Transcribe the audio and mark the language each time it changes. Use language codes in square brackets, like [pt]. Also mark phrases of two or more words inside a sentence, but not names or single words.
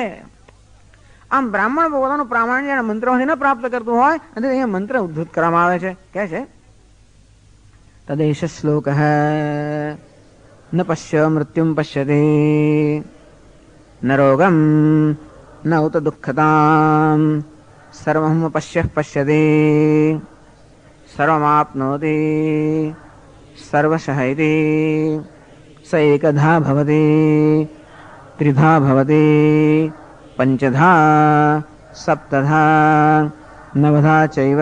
[gu] આમ બ્રાહ્મણ પોતાનું પ્રામાણ્ય મંત્રોથી ન પ્રાપ્ત કરતું હોય અને અહીંયા મંત્ર ઉદ્ધૃત કરવામાં આવે છે. કે છે [sa] તદેશ શ્લોક ન પશ્ય મૃત્યુમ પશ્યતિ ન રોગમ न उत दुःखताम् सर्वं पश्यः पश्यति सर्वमाप्नोति सर्वशः इति स एकधा भवति त्रिधा भवति पञ्चधा सप्तधा नवधा चैव